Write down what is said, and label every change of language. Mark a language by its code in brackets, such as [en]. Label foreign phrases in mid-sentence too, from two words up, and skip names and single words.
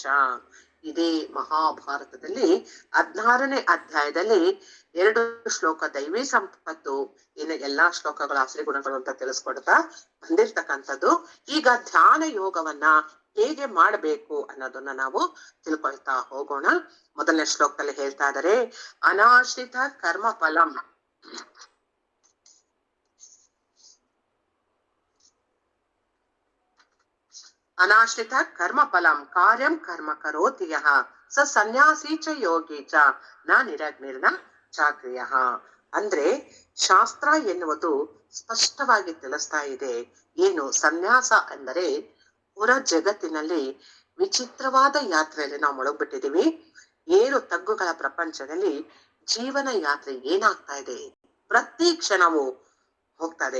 [kn] ಇದೇ ಮಹಾಭಾರತದಲ್ಲಿ 16ನೇ ಅಧ್ಯಾಯದಲ್ಲಿ 2 ಶ್ಲೋಕ ದೈವಿ ಸಂಪತ್ತು, ಇನ್ನು ಎಲ್ಲಾ ಶ್ಲೋಕಗಳು ಆಶ್ರಯ ಗುಣಗಳು ಅಂತ ತಿಳಿಸ್ಕೊಡ್ತಾ ಬಂದಿರ್ತಕ್ಕಂಥದ್ದು. ಈಗ ಧ್ಯಾನ ಯೋಗವನ್ನ ಹೇಗೆ ಮಾಡಬೇಕು ಅನ್ನೋದನ್ನ ನಾವು ತಿಳ್ಕೊಳ್ತಾ ಹೋಗೋಣ. ಮೊದಲನೇ ಶ್ಲೋಕದಲ್ಲಿ ಹೇಳ್ತಾ ಇದ್ದಾರೆ, [sa] ಅನಾಶ್ರಿತ ಕರ್ಮ ಫಲಂ ಅನಾಶ್ರಿತ ಕರ್ಮ ಫಲಂ ಕಾರ್ಯಂ ಕರ್ಮ ಕರೋತಿ ಯಃ ಸ ಸನ್ಯಾಸಿ ಚ ಯೋಗಿ ಚ ನ ನಿರಗ್ನಿರ್ನ ಚಾಕ್ರಿಯ. [kn] ಅಂದ್ರೆ ಶಾಸ್ತ್ರ ಎನ್ನುವುದು ಸ್ಪಷ್ಟವಾಗಿ ತಿಳಿಸ್ತಾ ಇದೆ. ಏನು ಸನ್ಯಾಸ ಅಂದರೆ, ಹೊರ ಜಗತ್ತಿನಲ್ಲಿ ವಿಚಿತ್ರವಾದ ಯಾತ್ರೆಯಲ್ಲಿ ನಾವು ಮುಳುಗ್ಬಿಟ್ಟಿದೀವಿ. ಏರು ತಗ್ಗುಗಳ ಪ್ರಪಂಚದಲ್ಲಿ ಜೀವನ ಯಾತ್ರೆ ಏನಾಗ್ತಾ ಇದೆ, ಪ್ರತಿ ಕ್ಷಣವೂ ಹೋಗ್ತದೆ.